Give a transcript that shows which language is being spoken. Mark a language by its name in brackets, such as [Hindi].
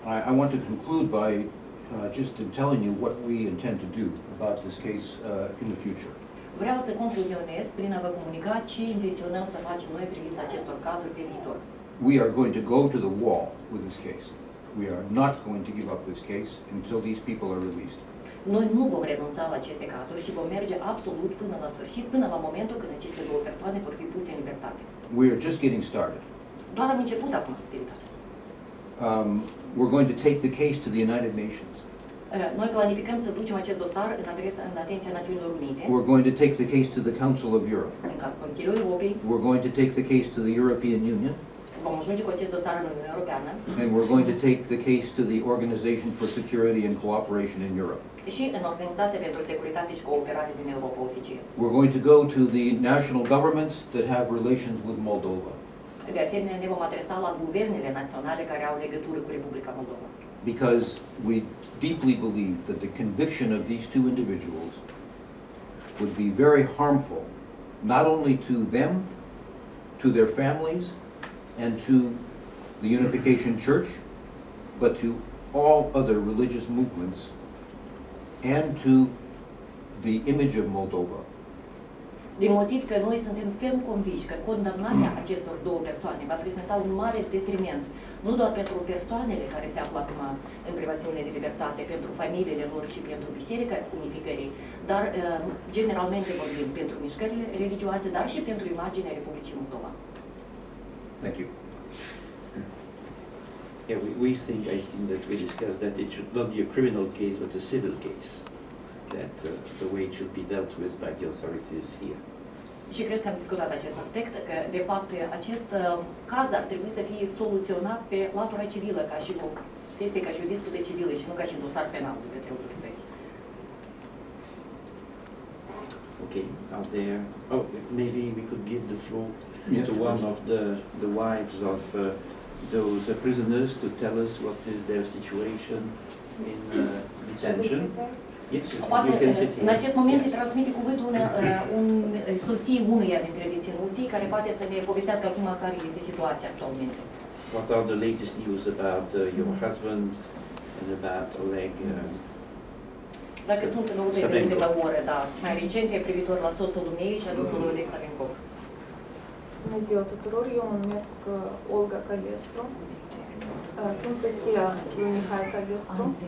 [English] I want to conclude by just in telling you what we intend to do about this case in the future. [Romanian] Vreau să concluzionez prin a vă comunica ce intenționăm să facem noi privind acestor cazuri pe viitor. [English] We are going to go to the wall with this case. We are not going to give up this case until these people are released. [Romanian] Noi nu vom renunța la aceste cazuri și vom merge absolut până la sfârșit, până la momentul când aceste două persoane vor fi puse în libertate. [English] We are just getting started. [Romanian] Doar am început acum activitatea. [English] We're going to take the case to the United Nations. [Romanian] Noi planificăm să ducem acest dosar în atenția Națiunilor Unite. [English] We're going to take the case to the Council of Europe. [Romanian] În Consiliul Europei. [English] We're going to take the case to the European Union. [Romanian] Vom ajunge cu acest dosar în Uniunea Europeană. [English] And we're going to take the case to the Organization for Security and Cooperation in Europe. [Romanian] Și în Organizația pentru Securitate și Cooperare din Europa OSCE. [English] We're going to go to the national governments that have relations with Moldova. [Romanian] De asemenea, ne vom adresa la guvernele naționale care au legătură cu Republica Moldova. [English] Because we deeply believe that the conviction of these two individuals would be very harmful, not only to them, to their families, and to the Unification Church, but to all other religious movements and to the image of Moldova. [Romanian] Din motiv că noi suntem ferm convinși că condamnarea acestor două persoane va prezenta un mare detriment, nu doar pentru persoanele care se află acum în privațiune de libertate, pentru familiile lor și pentru Biserica Unificării, dar generalmente vorbim pentru mișcările religioase, dar și pentru imaginea Republicii Moldova. [English] Thank you. Yeah, I think that we discussed that it should not be a criminal case, but a civil case. That the way it should be dealt with by the authorities here. [Romanian] Și cred că am discutat acest aspect, că de fapt acest caz ar trebui să fie soluționat pe latura civilă, ca și este ca și o dispută civilă și nu ca și un dosar penal de către autorități. [English] Okay, are there, oh, maybe we could give the floor to one of the wives of those prisoners to tell us what is their situation in detention. Yes, [Romanian] Poate, [English] you can sit here. [Romanian] în acest moment îi [English] Yes. [Romanian] transmite cuvântul soției uneia dintre deținuții, care poate să ne povestească acum care este situația actualmente. [English] What are the latest news about your husband and about Oleg? [Romanian] Dacă sunt noutăți de câteva ore, da, mai recente, privitor la soțul ei și a domnului Oleg Savenkov. Bună ziua tuturor, eu mă numesc Olga Calestru, sunt soția lui Mihai Calestru.